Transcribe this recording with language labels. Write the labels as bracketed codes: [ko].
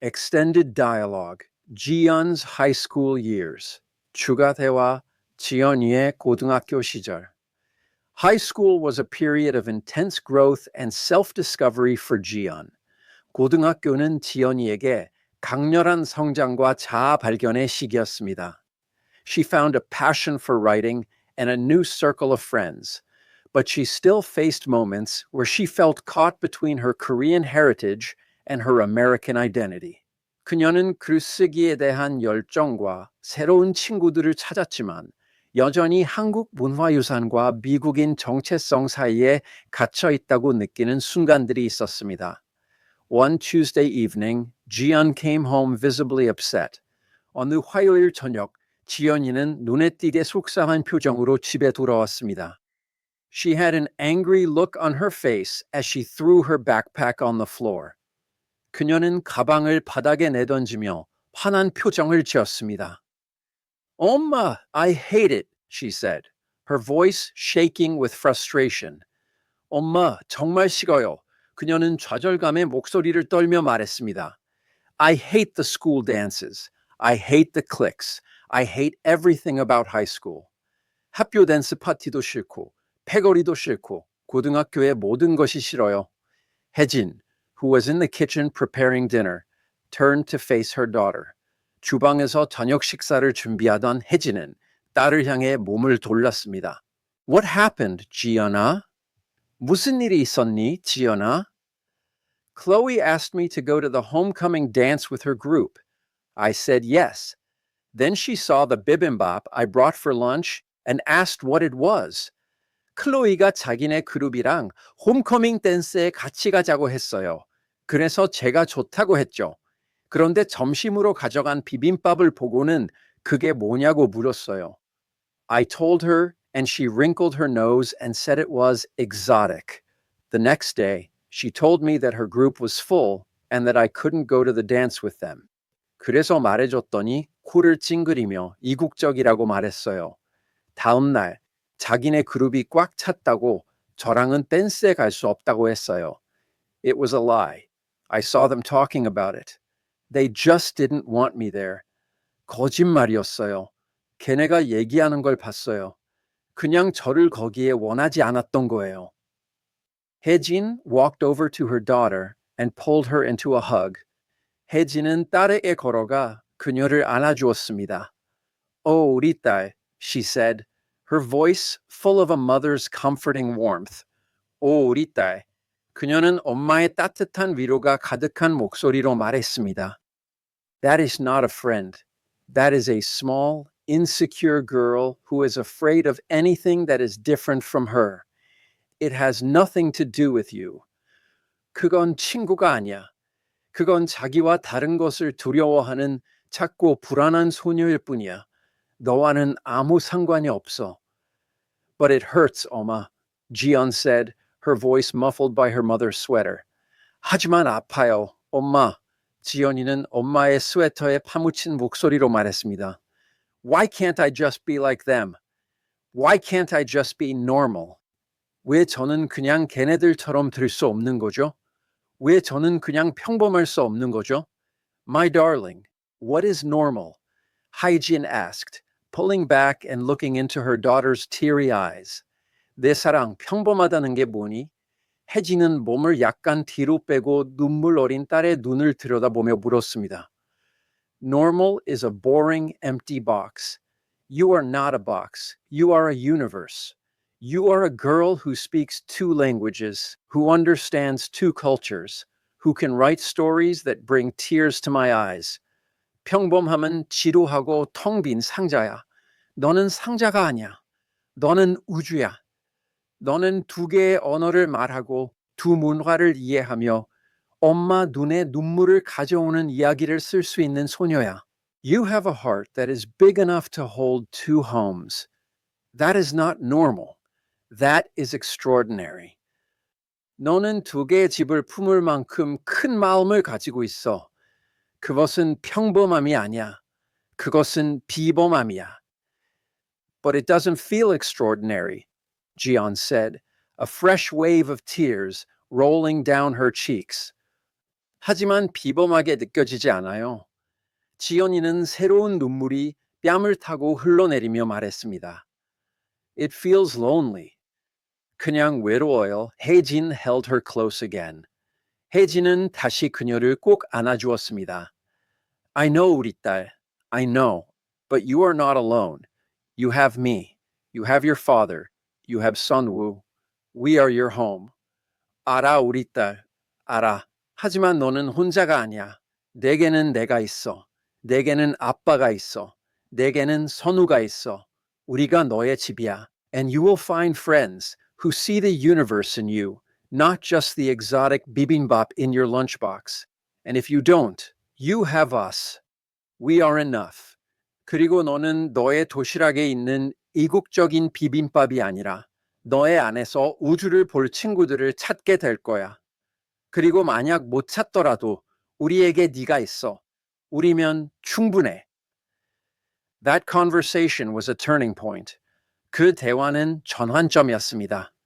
[en] Extended dialogue, 지연's high school years. [ko] 추가 대화, 지연이의 고등학교 시절. [en] High school was a period of intense growth and self-discovery for 지연. [ko] 고등학교는 지연이에게 강렬한 성장과 자아 발견의 시기였습니다. [en] She found a passion for writing and a new circle of friends, but she still faced moments where she felt caught between her Korean heritage and her American identity. [ko] 그녀는 글쓰기에 대한 열정과 새로운 친구들을 찾았지만 여전히 한국 문화유산과 미국인 정체성 사이에 갇혀 있다고 느끼는 순간들이 있었습니다. [en] One Tuesday evening, Jiyeon came home visibly upset. [ko] 어느 화요일 저녁, 지연이는 눈에 띄게 속상한 표정으로 집에 돌아왔습니다. [en] She had an angry look on her face as she threw her backpack on the floor. [ko] 그녀는 가방을 바닥에 내던지며 화난 표정을 지었습니다. [en] 엄마, I hate it, she said, her voice shaking with frustration. [ko] 엄마, 정말 싫어요. 그녀는 좌절감에 목소리를 떨며 말했습니다. [en] I hate the school dances. I hate the cliques. I hate everything about high school. [ko] 학교 댄스 파티도 싫고, 패거리도 싫고, 고등학교의 모든 것이 싫어요. [en] 혜진, who was in the kitchen preparing dinner, turned to face her daughter. [ko] 주방에서 저녁 식사를 준비하던 혜진은 딸을 향해 몸을 돌렸습니다. [en] What happened, 지연아? [ko] 무슨 일이 있었니, 지연아? [en] Chloe asked me to go to the homecoming dance with her group. I said yes. Then she saw the bibimbap I brought for lunch and asked what it was. [ko] 클로이가 자기네 그룹이랑 홈커밍 댄스에 같이 가자고 했어요. 그래서 제가 좋다고 했죠. 그런데 점심으로 가져간 비빔밥을 보고는 그게 뭐냐고 물었어요. [en] I told her and she wrinkled her nose and said it was exotic. The next day, she told me that her group was full and that I couldn't go to the dance with them. [ko] 그래서 말해줬더니 코를 찡그리며 이국적이라고 말했어요. 다음 날 자기네 그룹이 꽉 찼다고 저랑은 댄스에 갈 수 없다고 했어요. [en] It was a lie. I saw them talking about it. They just didn't want me there. [ko] 거짓말이었어요. 걔네가 얘기하는 걸 봤어요. 그냥 저를 거기에 원하지 않았던 거예요. [en] 혜진 walked over to her daughter and pulled her into a hug. [ko] 혜진은 딸에게 걸어가 그녀를 안아주었습니다. 오, 우리 딸, [en] she said, her voice full of a mother's comforting warmth. [ko] 오, 우리 딸. 그녀는 엄마의 따뜻한 위로가 가득한 목소리로 말했습니다. [en] That is not a friend. That is a small, insecure girl who is afraid of anything that is different from her. It has nothing to do with you. [ko] 그건 친구가 아니야. 그건 자기와 다른 것을 두려워하는 작고 불안한 소녀일 뿐이야. 너와는 아무 상관이 없어. [en] But it hurts, 엄마, Jiyeon said, her voice muffled by her mother's sweater. [ko] 하지만 아파요, 엄마. 지연이는 엄마의 스웨터에 파묻힌 목소리로 말했습니다. [en] Why can't I just be like them? Why can't I just be normal? [ko] 왜 저는 그냥 걔네들처럼 될 수 없는 거죠? 왜 저는 그냥 평범할 수 없는 거죠? [en] My darling, what is normal? Hyejin asked, pulling back and looking into her daughter's teary eyes. [ko] 내 사랑, 평범하다는 게 뭐니? 혜진은 몸을 약간 뒤로 빼고 눈물 어린 딸의 눈을 들여다보며 물었습니다. [en] Normal is a boring, empty box. You are not a box. You are a universe. You are a girl who speaks two languages, who understands two cultures, who can write stories that bring tears to my eyes. [ko] 평범함은 지루하고 텅 빈 상자야. 너는 상자가 아니야. 너는 우주야. 너는 두 개의 언어를 말하고 두 문화를 이해하며 엄마 눈에 눈물을 가져오는 이야기를 쓸 수 있는 소녀야. [en] You have a heart that is big enough to hold two homes. That is not normal. That is extraordinary. [ko] 너는 두 개의 집을 품을 만큼 큰 마음을 가지고 있어. 그것은 평범함이 아니야. 그것은 비범함이야. [en] But it doesn't feel extraordinary, Jiyeon said, a fresh wave of tears rolling down her cheeks. [ko] 하지만 비범하게 느껴지지 않아요. 지연이는 새로운 눈물이 뺨을 타고 흘러내리며 말했습니다. [en] It feels lonely. [ko] 그냥 외로워요. [en] 혜진 held her close again. [ko] 혜진은 다시 그녀를 꼭 안아주었습니다. [en] I know, [ko] 우리 딸. [en] I know. But you are not alone. You have me. You have your father. You have Sunwoo. We are your home. [ko] 알아, 우리 딸. 알아. 하지만 너는 혼자가 아니야. 내게는 내가 있어. 내게는 아빠가 있어. 내게는 선우가 있어. 우리가 너의 집이야. [en] And you will find friends who see the universe in you, not just the exotic bibimbap in your lunchbox. And if you don't, you have us. We are enough. [ko] 그리고 너는 너의 도시락에 있는 이국적인 비빔밥이 아니라 너의 안에서 우주를 볼 친구들을 찾게 될 거야. 그리고 만약 못 찾더라도 우리에게 네가 있어. 우리면 충분해. [en] That conversation was a turning point. [ko] 그 대화는 전환점이었습니다.